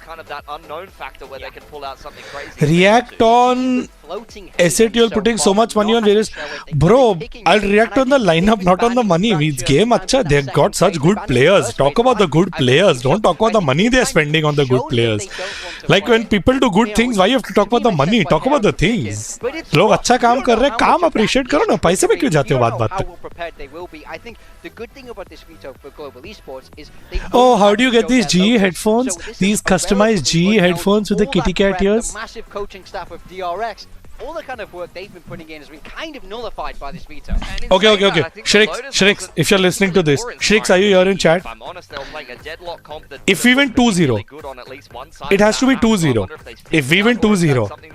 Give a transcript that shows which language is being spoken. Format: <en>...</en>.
<en>React on SATL putting so much money on various. Bro, I'll react on the lineup, not on the money. It's game अच्छा. They got such good players. Talk about the good players. Don't talk about the money they're spending on the good players. Like when people do good things, why you have to talk about the money? Talk about the things.</en> <hi>लोग अच्छा काम कर रहे हैं, काम appreciate करो ना. पैसे में क्यों जाते हो बात पे?</hi> <en>Oh, how do you get these GE headphones? These customized GE headphones with the kitty cat ears? Massive coaching staff of DRX. All the kind of work they've been putting in has been kind of nullified by this veto. Okay. Shrix, if you're listening to this, Shrix, are you here in chat? If we win 2-0, it has to be 2-0. If we win 2-0,</en>